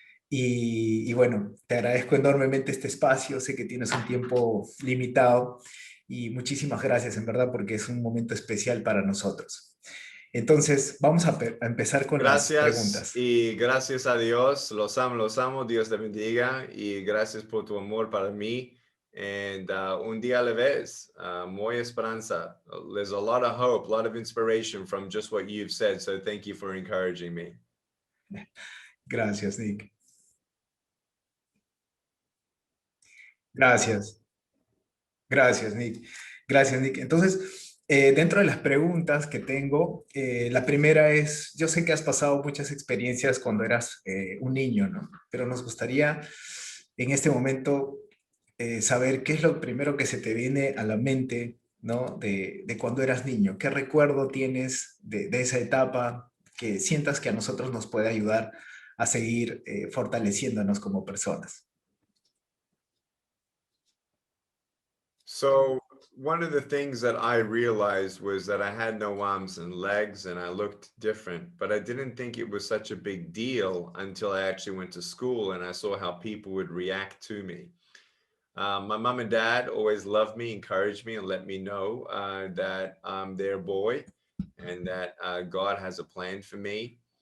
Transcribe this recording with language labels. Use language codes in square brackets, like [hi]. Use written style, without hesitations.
[es] Y bueno, te agradezco enormemente este espacio, sé que tienes un tiempo limitado y muchísimas gracias en verdad porque es un momento especial para nosotros. Entonces, vamos a empezar con las Gracias preguntas. y gracias a Dios. Los amo. Dios te bendiga y gracias por tu amor para mí. And un día a la vez, muy esperanza. [en] There's a lot of hope, a lot of inspiration from just what you've said. So thank you for encouraging me. [es] Gracias, Nick. Gracias. Gracias, Nick. Gracias, Nick. Entonces, dentro de las preguntas que tengo, la primera es, yo sé que has pasado muchas experiencias cuando eras un niño, ¿no? Pero nos gustaría en este momento saber qué es lo primero que se te viene a la mente, ¿no? De cuando eras niño. ¿Qué recuerdo tienes de esa etapa que sientas que a nosotros nos puede ayudar a seguir fortaleciéndonos como personas? [en] So one of the things that I realized was that I had no arms and legs and I looked different, but I didn't think it was such a big deal until I actually went to school and I saw how people would react to me. My mom and dad always loved me, encouraged me, and let me know that I'm their boy and that God has a plan for me.